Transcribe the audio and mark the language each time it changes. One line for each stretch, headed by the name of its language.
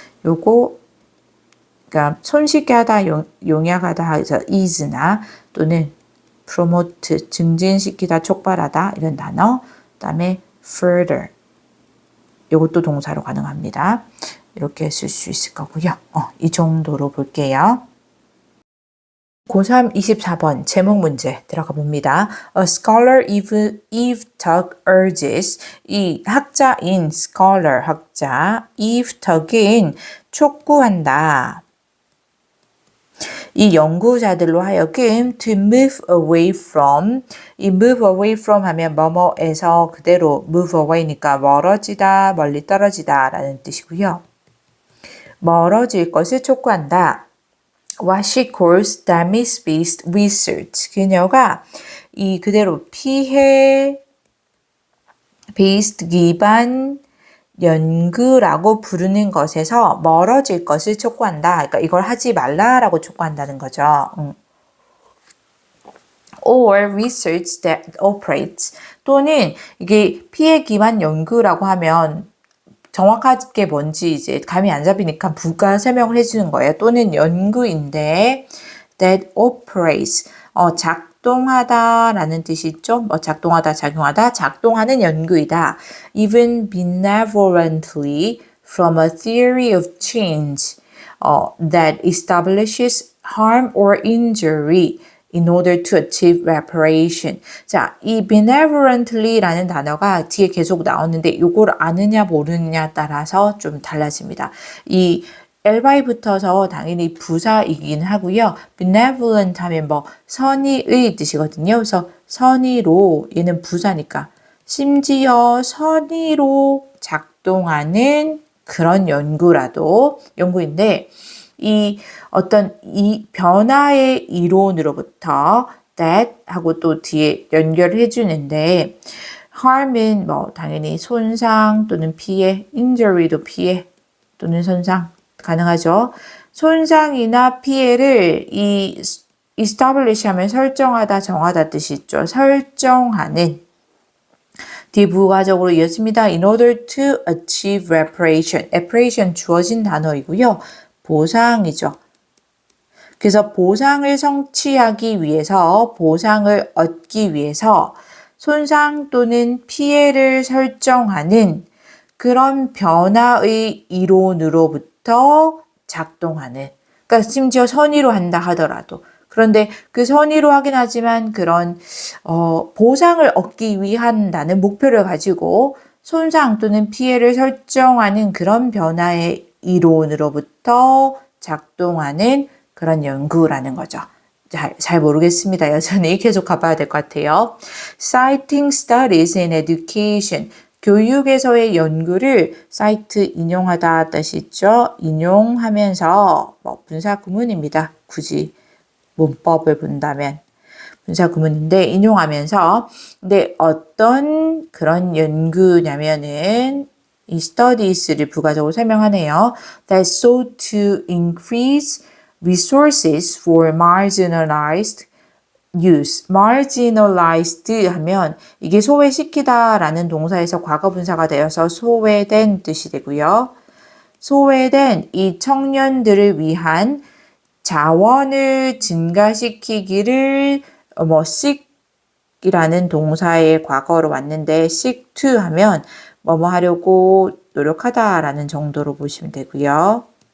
Korean: 요거 그러니까 손쉽게 하다, 용이하게 하다 해서 ease나 또는 promote 증진시키다, 촉발하다 이런 단어. 그 다음에 further 이것도 동사로 가능합니다. 이렇게 쓸 수 있을 거고요. 이 정도로 볼게요. 고3 24번 제목 문제 들어가 봅니다.
English: A scholar Eve Tug urges
Korean: 이 학자인 scholar 학자 Eve Tug은 촉구한다. 이 연구자들로 하여금
English: to move away from
Korean: 이 move away from 하면 뭐뭐에서 그대로 move away니까 멀어지다, 멀리 떨어지다 라는 뜻이고요. 멀어질 것을 촉구한다.
English: What she calls damage-based research.
Korean: 그녀가 이 그대로 피해 based 기반 연구라고 부르는 것에서 멀어질 것을 촉구한다. 그러니까 이걸 하지 말라라고 촉구한다는 거죠.
English: Or research that operates
Korean: 또는 이게 피해 기반 연구라고 하면 정확하게 뭔지 이제 감이 안 잡히니까 부가 설명을 해주는 거예요. 또는 연구인데
English: that operates
Korean: 작동하다라는 뜻이 있죠. 작동하다, 작용하다, 작동하는 연구이다.
English: Even benevolently from a theory of change that establishes harm or injury in order to achieve reparation.
Korean: 자, 이 benevolently라는 단어가 뒤에 계속 나오는데 이걸 아느냐 모르느냐 따라서 좀 달라집니다. 이 LY 붙어서 당연히 부사이긴 하고요. benevolent 하면 선의의 뜻이거든요. 그래서 선의로 얘는 부사니까 심지어 선의로 작동하는 그런 연구인데 이 어떤 이 변화의 이론으로부터 that 하고 또 뒤에 연결을 해주는데 harm은 당연히 손상 또는 피해, injury도 피해 또는 손상 가능하죠. 손상이나 피해를 이 establish 하면 설정하다, 정하다 뜻이 있죠. 설정하는 뒤 부가적으로 이어집니다.
English: In order to achieve reparation.
Korean: reparation 주어진 단어이고요. 보상이죠. 그래서 보상을 성취하기 위해서, 보상을 얻기 위해서 손상 또는 피해를 설정하는 그런 변화의 이론으로부터 작동하는, 그러니까 심지어 선의로 한다 하더라도, 그런데 그 선의로 하긴 하지만 그런 보상을 얻기 위한다는 목표를 가지고 손상 또는 피해를 설정하는 그런 변화의 이론으로부터 작동하는 그런 연구라는 거죠. 잘 모르겠습니다. 여전히 계속 가봐야 될 것 같아요.
English: Citing studies in education.
Korean: 교육에서의 연구를 cite 인용하다 뜻이죠. 인용하면서 분사 구문입니다. 굳이 문법을 본다면 분사 구문인데 인용하면서 근데 어떤 그런 연구냐면은 이 studies를 부가적으로 설명하네요.
English: That sought to increase resources for marginalized use.
Korean: marginalized 하면 이게 소외시키다라는 동사에서 과거분사가 되어서 소외된 뜻이 되고요. 소외된 이 청년들을 위한 자원을 증가시키기를 seek이라는 동사의 과거로 왔는데 seek to 하면 뭐뭐 하려고 노력하다라는 정도로 보시면 되고요.